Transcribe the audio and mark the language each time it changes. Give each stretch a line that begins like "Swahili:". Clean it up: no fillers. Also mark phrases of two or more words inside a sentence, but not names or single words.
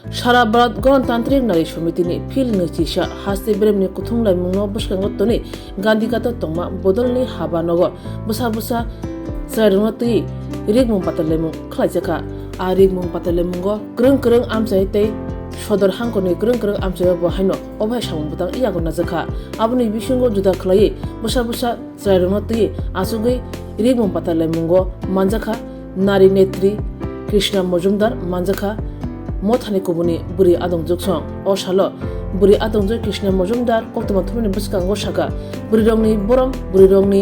Bodo: सारा भारत गणतान्त्रिक नारी समितिनि फिल निचिसा हासते ब्रेमनि कुथुंलाइ मुंनो बसकांगतनि गान्धीगाता तंमा बदलनि हाबा नग बुसा बुसा साइरंति रिगमुं पातालेमुं खलाइजाका आ रिगमुं पातालेमुंगो ग्रं ग्रं आमचाय तै सदर हांखनि ग्रं ग्रं आमचाय बहायनो अभाय सामुंबुतां इयागो नाजाखा आबुनि बिसिंगो जुदा खलायै बुसा बुसा साइरंनो तै आसुगै रिगमुं पातालेमुंगो मानजाखा नारी नेत्री कृष्णा मजुमदार मानजाखा मथानि कुबुनि बुरि आदं जुगसं अ सालो बुरि आदंजो कृष्णा मजुमदार कक्तमा थुमनि बसकांगो साका बुरि रंनि बरम बुरि रंनि